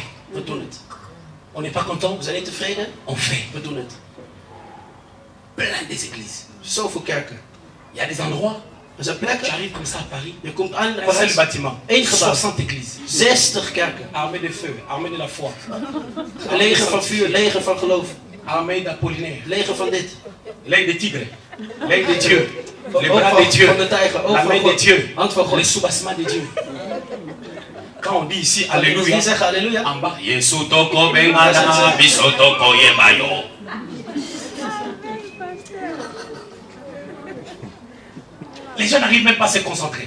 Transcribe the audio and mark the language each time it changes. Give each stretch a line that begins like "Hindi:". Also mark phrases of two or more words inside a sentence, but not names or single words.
French: On n'est pas content. On fait. Plein des églises. Il y a des endroits. Tu arrives comme ça à Paris. Un seul bâtiment. 60 églises.
Dutch: 60 kerken.
French: Armée de feu, armée de la foi.
Dutch: Leger van vuur, leger van geloof.
French: Armée d'Apollinaire.
Dutch: Leger van dit.
French: L'œil des tigres. L'œil de Dieu. Les bras de Dieu. La main de Dieu. Le soubassement de Dieu. Quand on dit ici Alléluia, en bas,
Lingala: Yesutoko Bengala, Bisotoko Yebayo.
French: Les gens n'arrivent même pas à se concentrer.